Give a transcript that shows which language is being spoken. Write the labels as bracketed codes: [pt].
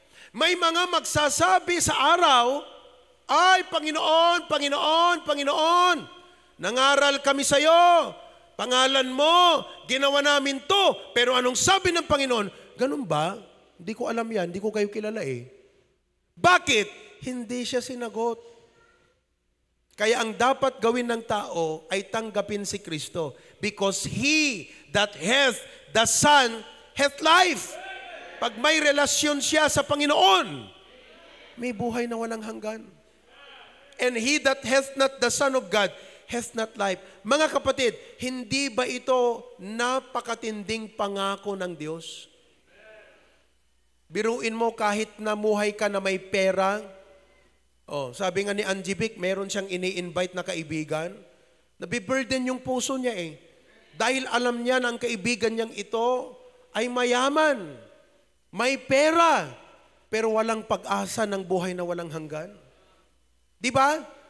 [tl] May mga magsasabi sa araw, ay Panginoon, Panginoon, Panginoon, nangaral kami sa iyo, pangalan mo, ginawa namin to. Pero anong sabi ng Panginoon? Ganun ba? Hindi ko alam yan, hindi ko kayo kilala Bakit? Hindi siya sinagot. Kaya ang dapat gawin ng tao ay tanggapin si Kristo. [en] Because He that hath the Son hath life. [tl] Pag may relasyon siya sa Panginoon, may buhay na walang hanggan. [en] And he that hath not the Son of God hath not life. [tl] Mga kapatid, hindi ba ito napakatinding pangako ng Diyos? Biruin mo kahit namuhay ka na may pera. Sabi nga ni Angie Vic, meron siyang ini-invite na kaibigan. Nabiburden yung puso niya Dahil alam niya na ang kaibigan niyang ito ay mayaman, may pera, pero walang pag-asa ng buhay na walang hanggan. Di ba?